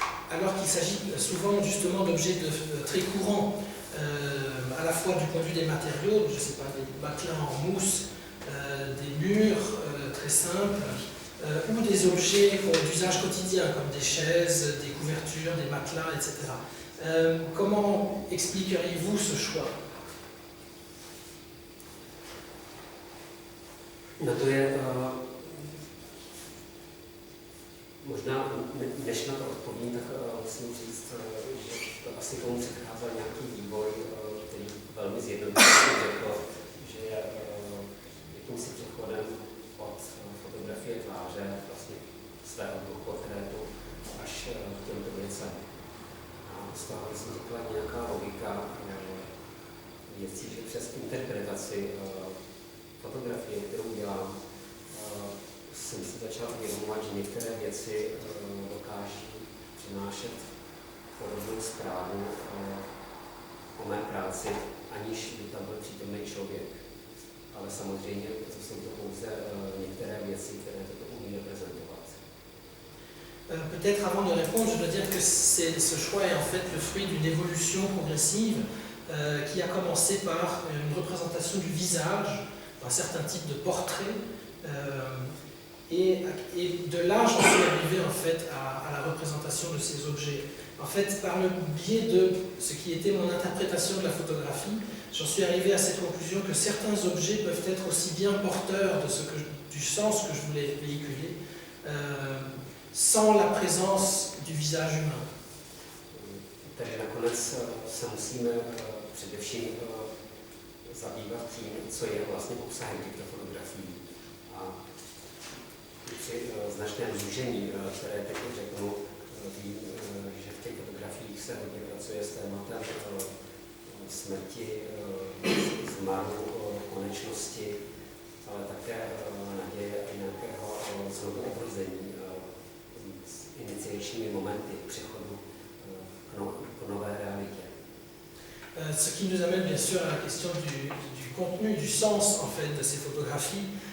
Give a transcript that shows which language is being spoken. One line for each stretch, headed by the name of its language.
French: alors qu'il s'agit souvent justement d'objets très courants, à la fois du point de vue des matériaux, je ne sais pas, des matelas en mousse, des murs très simples, ou des objets d'usage quotidien, comme des chaises, des couvertures, des matelas, etc. Comment expliqueriez-vous ce choix?
Czech: Na to je možná, než na to odpovím, tak musím říct, že to asi tomu předcházel nějaký vývoj, který velmi zjednodušeně řekl, že je jakýmsi přechodem od fotografie tváře, vlastně svého portrétu, až k těmto věcem. A z toho vznikla nějaká logika věcí, že přes interpretaci fotografie, kterou dělám, jsem si začal uvědomovat, že některé věci dokáží přinášet podobnou zprávu o mé práci, aniž by tam byl přítomný člověk. Ale samozřejmě jsou to pouze některé věci, které toto umí reprezentovat.
French: Peut-être avant de répondre, je dois dire que ce choix est en fait le fruit d'une évolution progressive qui a commencé par une représentation du visage, un certain type de portrait, et de là j'en suis arrivé en fait à la représentation de ces objets. En fait, par le biais de ce qui était mon interprétation de la photographie, j'en suis arrivé à cette conclusion que certains objets peuvent être aussi bien porteurs du sens que je voulais véhiculer, sans la présence du visage humain.
Czech: Takže nakonec se musíme především zabývat tím, co je vlastně obsahem těchto fotografií. A při značném zúžení, které teď řeknu, vím, že v těch fotografiích se hodně pracuje s tématem smrti, zmaru, konečnosti, ale také naděje a nějakého znovu obrození s iniciačními momenty přechodu k nové réalité.
French: Ce qui nous amène bien sûr à la question du contenu, du sens en fait de ces photographies.